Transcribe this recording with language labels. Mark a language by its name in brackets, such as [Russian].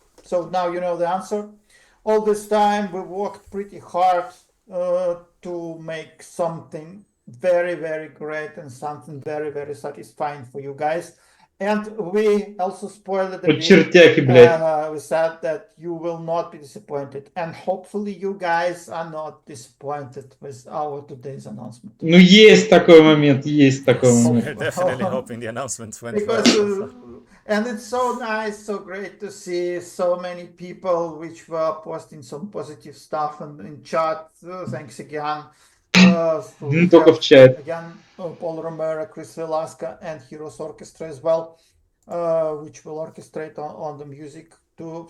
[English] So now you know the answer. All this time we worked pretty hard to make something very, very great and something very, very satisfying for you guys. And we also spoiled it a bit. We said that you will not be disappointed. And hopefully you guys are not disappointed with our today's announcement. [Russian] Ну, есть такой момент, есть такой момент. [English] We're definitely hoping the announcement went well. And it's so nice, so great to see so many people which were posting some positive stuff in chat. Thanks again. [Russian] Только в чат. [English] Again, Paul Romero, Chris Velasca, and Heroes Orchestra as well, which will orchestrate on the music too.